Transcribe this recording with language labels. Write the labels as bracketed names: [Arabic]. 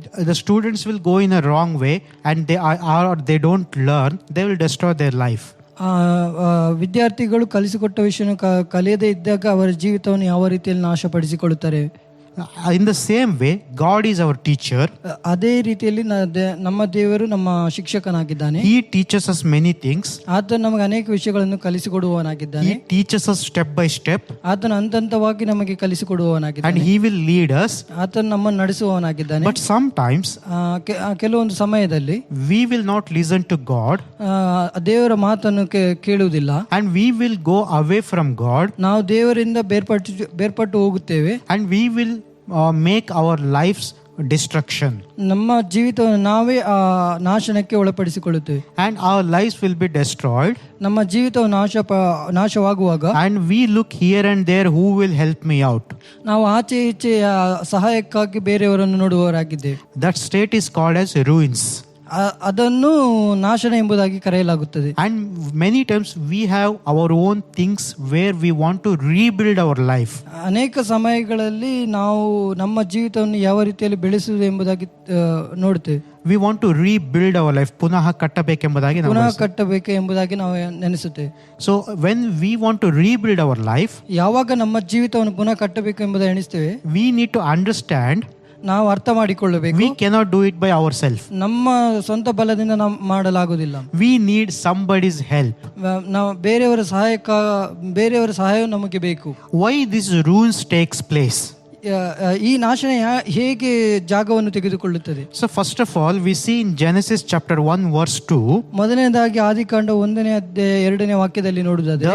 [English] The students will go in a wrong way and they don't learn, they will destroy their life. [Kannada] ವಿದ್ಯಾರ್ಥಿಗಳು ಕಲಿಸಿಕೊಟ್ಟ ವಿಷಯವನ್ನು ಕಲಿಯದೇ ಇದ್ದಾಗ ಅವರ ಜೀವಿತವನ್ನು ಯಾವ ರೀತಿಯಲ್ಲಿ ನಾಶಪಡಿಸಿಕೊಳ್ಳುತ್ತಾರೆ. [English] In the same way, God is our teacher. [Kannada] ಅದೇ ರೀತಿಯಲ್ಲಿ ನಮ್ಮ ದೇವರು ನಮ್ಮ ಶಿಕ್ಷಕನಾಗಿದ್ದಾನೆ. [English] He teaches us many things. [Kannada] ಆತನು ನಮಗೆ ಅನೇಕ ವಿಷಯಗಳನ್ನು ಕಲಿಸಿಕೊಡುವವನಾಗಿದ್ದಾನೆ. [English] He teaches us step by step. [Kannada] ಆತನು ಹಂತವಾಗಿ ನಮಗೆ ಕಲಿಸಿಕೊಡುವವನಾಗಿದ್ದಾನೆ. [English] And He will lead us. [Kannada] ಆತನು ನಮ್ಮನ್ನು ನಡೆಸುವವನಾಗಿದ್ದಾನೆ. [English] But sometimes [Kannada] ಕೆಲವೊಂದು ಸಮಯದಲ್ಲಿ [English] we will not listen to God. [Kannada] ದೇವರ ಮಾತನ್ನು ಕೇಳುವುದಿಲ್ಲ. [English] And we will go away from God. [Kannada] ನಾವು ದೇವರಿಂದ ಬೇರ್ಪಟ್ಟು ಹೋಗುತ್ತೇವೆ. [English] And we will make our lives destruction. [Kannada] ನಮ್ಮ ಜೀವಿತವನ್ನು ನಾವೇ ನಾಶನಕ್ಕೆ ಒಳಪಡಿಸಿಕೊಳ್ಳುತ್ತೇವೆ. [English] And our lives will be destroyed. [Kannada] ನಮ್ಮ ಜೀವಿತವು ನಾಶವಾಗುವಾಗ [English] And we look here and there, who will help me out. [Kannada] ನಾವು ಆಚೆ ಈಚೆ ಸಹಾಯಕ್ಕಾಗಿ ಬೇರೆಯವರನ್ನು ನೋಡುವವರಾಗಿದ್ದೇವೆ. [English] That state is called as ruins. [Kannada] ಅದನ್ನು ನಾಶನ ಎಂಬುದಾಗಿ ಕರೆಯಲಾಗುತ್ತದೆ. [English] And many times we have our own things where we want to rebuild our life. [Kannada] ಅನೇಕ ಸಮಯಗಳಲ್ಲಿ ನಾವು ನಮ್ಮ ಜೀವಿತವನ್ನು ಯಾವ ರೀತಿಯಲ್ಲಿ ಬೆಳೆಸುವುದು ಎಂಬುದಾಗಿ ನೋಡುತ್ತೇವೆ. [English] We want to rebuild our life. [Kannada] ಪುನಃ ಕಟ್ಟಬೇಕೆಂಬುದಾಗಿ ನಾವು ಪುನಃ ಕಟ್ಟಬೇಕು ಎಂಬುದಾಗಿ ನಾವು ನೆನೆಸುತ್ತೇವೆ. [English] So when we want to rebuild our life, [Kannada] ಯಾವಾಗ ನಮ್ಮ ಜೀವಿತವನ್ನು ಪುನಃ ಕಟ್ಟಬೇಕು ಎಂಬುದಾಗಿ ಎಣಿಸ್ತೇವೆ, [English] we need to understand [Kannada] ನಾವು ಅರ್ಥ ಮಾಡಿಕೊಳ್ಳಬೇಕು. [English] we cannot do it by ourselves. [Kannada] ನಮ್ಮ ಸ್ವಂತ ಬಲದಿಂದ ನಾವು ಮಾಡಲಾಗುವುದಿಲ್ಲ. [English] We need somebody's help. [Kannada] ನಾವು ಬೇರೆಯವರ ಸಹಾಯವು ನಮಗೆ ಬೇಕು. [English] Why this ruins takes place? [Kannada] ಈ ನಾಶನ ಹೇಗೆ ಜಾಗವನ್ನು ತೆಗೆದುಕೊಳ್ಳುತ್ತದೆ? [English] So first of all, we see in Genesis chapter 1 verse 2, [Kannada] ಮೊದಲನೇದಾಗಿ ಆದಿಕಾಂಡ 1ನೇ ಅಧ್ಯಾಯ 2ನೇ ವಾಕ್ಯದಲ್ಲಿ ನೋಡುವುದಾದರೆ,